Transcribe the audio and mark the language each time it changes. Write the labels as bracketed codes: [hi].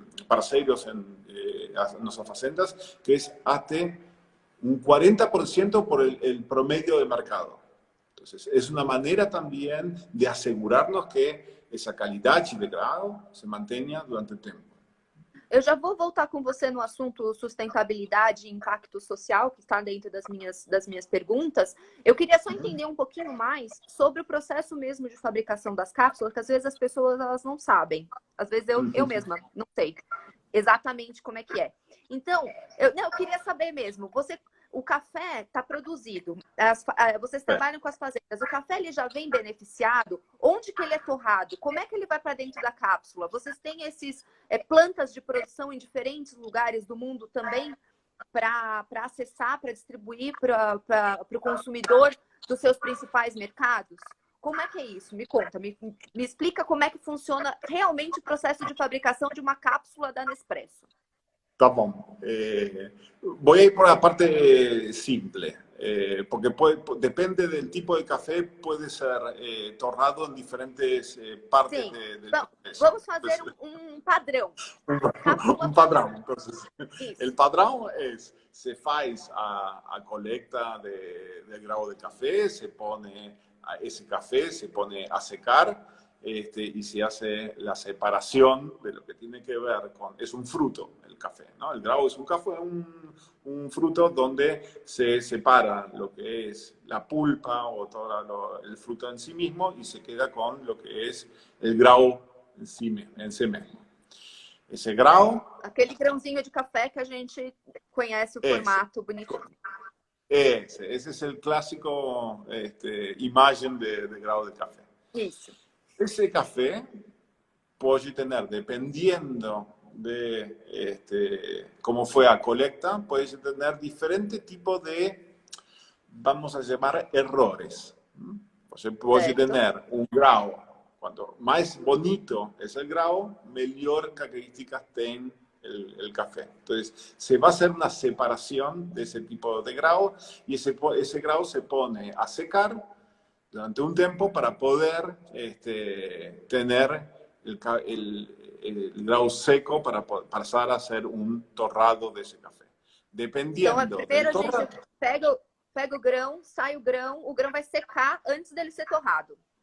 [es] parceiros en nuestras facendas, que es até un 40% por el promedio de mercado. Entonces, es una manera también de asegurarnos que esa calidad de grado [pt] se mantenha durante o tempo. Eu já vou voltar com você no assunto sustentabilidade e impacto social, que está dentro das minhas perguntas. Eu queria só entender um pouquinho mais sobre o processo mesmo de fabricação das cápsulas, que às vezes as pessoas elas não sabem. Às vezes eu mesma não sei exatamente como é que é. Então, eu queria saber mesmo, o café está produzido, vocês trabalham com as fazendas, o café ele já vem beneficiado? Onde que ele é torrado? Como é que ele vai para dentro da cápsula? Vocês têm esses plantas de produção em diferentes lugares do mundo também para acessar, para distribuir para o consumidor dos seus principais mercados? Como é que é isso? Me conta, me explica como é que funciona realmente o processo de fabricação de uma cápsula da Nespresso. Tá bom. [es] Voy a ir por la parte simple, porque depende del tipo de café, puede ser torrado en diferentes partes [pt] Sim. [es] del [pt] proceso. Vamos fazer um padrão. [es] Un padrón. Entonces, [pt] Isso. [es] el padrón es, se faz a colecta del grano de café, se pone ese café, se pone a secar, y se hace la separación de lo que tiene que ver con... Es un fruto el café, ¿no? El grano es un café, un fruto donde se separa lo que es la pulpa o todo el fruto en sí mismo y se queda con lo que es el grano en sí mismo. [pt] Esse grão... Aquele grãozinho de café que a gente conhece o formato bonitinho. [es] Ese es el clásico imagen de grano de café. [pt] Isso. [es] Ese café puede tener, dependiendo de cómo fue a colecta, puede tener diferentes tipos de, vamos a llamar, errores. Você puede tener un grano, cuanto más bonito es el grano, mejor características tiene el café. Entonces, se va a hacer una separación de ese tipo de grano y ese grano se pone a secar durante un tiempo para poder tener el grano seco para pasar a hacer un torrado de ese café. Dependiendo [pt] então, primeiro [es] del torrado, [pt] a gente pega o grão, sai o grão vai secar antes dele ser torrado.